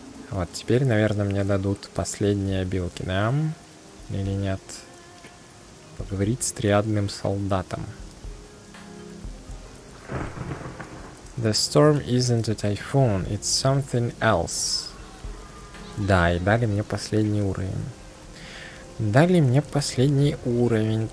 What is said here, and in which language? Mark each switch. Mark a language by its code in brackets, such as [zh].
[ru] Вот, теперь, наверное, мне дадут последние обилки, да? Или нет? Поговорить с триадным солдатом. [en] The storm isn't a typhoon, it's something else. [ru] Да, и дали мне последний уровень. Дали мне последний уровень.